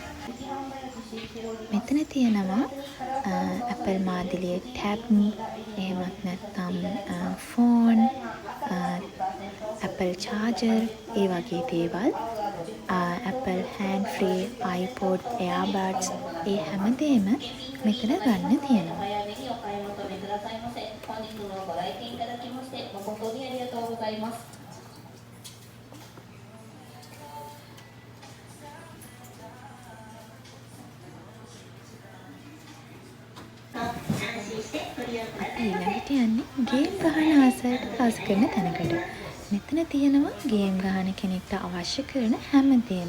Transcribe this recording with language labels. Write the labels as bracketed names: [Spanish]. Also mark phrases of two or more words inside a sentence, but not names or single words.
[Sinhala] මෙතන තියෙනවා Apple මාදිලියේ tab, එහෙමත් නැත්නම් ෆෝන්, Apple charger, ඒ වගේ දේවල්. [English] Apple hand free, iPod, earbuds, [Sinhala] ඒ හැමදේම මෙතන ගන්න තියෙනවා. [Japanese] 来店いただきまして誠にありがとうございます。 [Sinhala] ඊළඟට යන්නේ ගේම් ගහන ආසයට ආස කරන තැනකට. මෙතන තියෙනවා ගේම් ගහන කෙනෙක්ට අවශ්‍ය කරන හැමදේම.